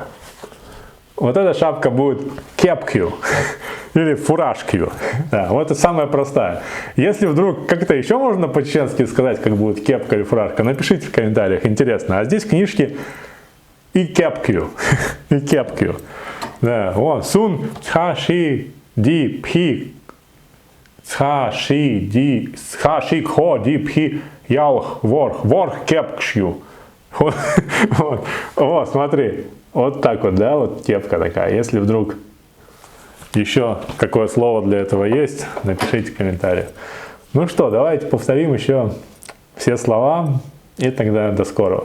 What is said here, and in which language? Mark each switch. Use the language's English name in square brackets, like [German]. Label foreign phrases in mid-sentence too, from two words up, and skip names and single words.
[Russian] Вот эта шапка будет кепкью или фуражкью. Да, вот это самая простая. Если вдруг как-то еще можно по-чеченски сказать, как будет кепка или фуражка, напишите в комментариях, интересно. А здесь книжки и кепкью. И кепкью. Да, вот. [Chechen] Сун цха-ши ди пхи цха-ши ди цха-ши кхо ди пхи ялх ворх. Ворх кепкшью. [Russian] Вот, смотри. Вот так вот, да, вот кепка такая. Если вдруг еще какое слово для этого есть, напишите в комментариях. Ну что, давайте повторим еще все слова, и тогда до скорого.